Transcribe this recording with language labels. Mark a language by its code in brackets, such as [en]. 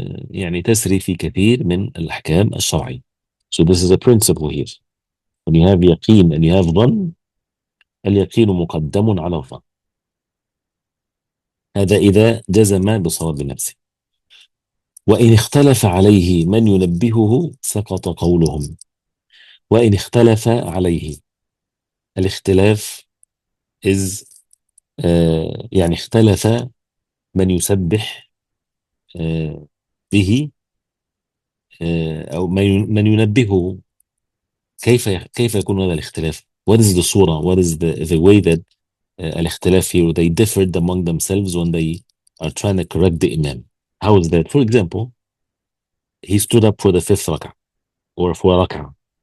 [ar] يعني تسري في كثير من الأحكام الشرعية. [en] So this is a principle here. When you have يقين and you have ظن, [ar] اليقين مقدم على الظن. هذا إذا جزم بصواب نفسه. وإن اختلف عليه من ينبهه سقط قولهم. وإن اختلف عليه. الاختلاف is يعني اختلف من يسبح به أو من ينبهه. كيف يكون هذا الاختلاف؟ [en] What is the surah? What is the way that الاختلاف here they differed among themselves when they are trying to correct the imam? How is that? For example, he stood up for the fifth rak'ah or for rak'ah.